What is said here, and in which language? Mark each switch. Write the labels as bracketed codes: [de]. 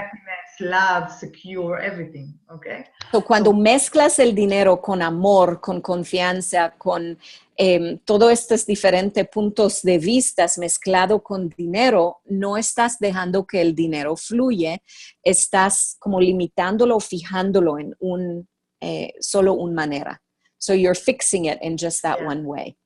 [en] Happiness, love, secure, everything, okay? [es] So cuando mezclas el dinero con amor, con confianza, con todos estos diferentes puntos de vista mezclado con dinero, no estás dejando que el dinero fluye, estás como limitándolo, fijándolo en solo una manera. [en] So you're fixing it in just that one way.